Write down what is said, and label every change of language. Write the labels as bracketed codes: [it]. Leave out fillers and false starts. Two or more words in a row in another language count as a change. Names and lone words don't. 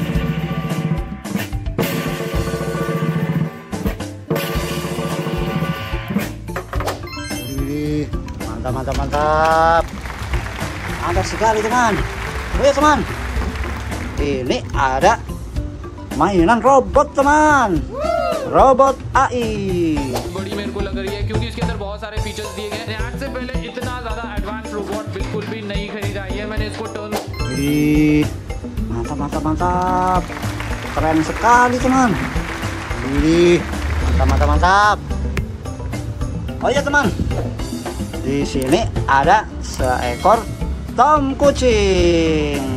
[id] Mantap, mantap, mantap. Mantap sekali teman. Oh ya teman, ini ada mainan robot teman. Robot AI. [hi] बड़ी मेरे को लग रही है क्योंकि इसके अंदर बहुत सारे फीचर्स दिए गए हैं। आज से पहले इतना ज्यादा [en] advance robot [hi] बिल्कुल भी नहीं खरीदा है। मैंने इसको टर्न [id] Wih, mantap, mantap, mantap. Keren sekali teman. Wih, mantap, mantap, mantap. Oh ya teman, di sini ada seekor Tom kucing.